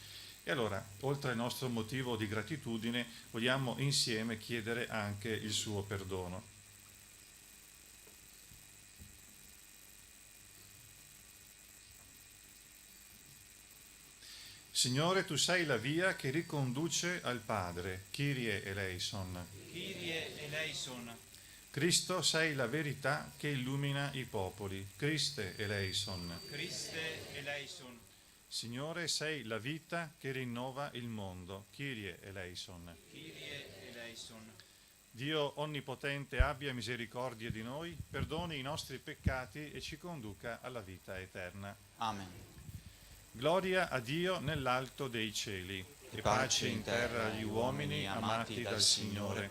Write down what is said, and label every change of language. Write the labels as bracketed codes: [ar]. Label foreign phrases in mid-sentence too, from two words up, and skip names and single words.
[it] E allora, oltre al nostro motivo di gratitudine, vogliamo insieme chiedere anche il suo perdono. Signore, tu sei la via che riconduce al Padre. [el] Kyrie eleison. Kyrie eleison. [it] Cristo, sei la verità che illumina i popoli. [el] Christe eleison. Christe eleison. [it] Signore, sei la vita che rinnova il mondo. [el] Kyrie eleison. Kyrie eleison. [it] Dio onnipotente abbia misericordia di noi, perdoni i nostri peccati e ci conduca alla vita eterna. Amen. Gloria a Dio nell'alto dei cieli e pace in terra agli uomini amati dal Signore.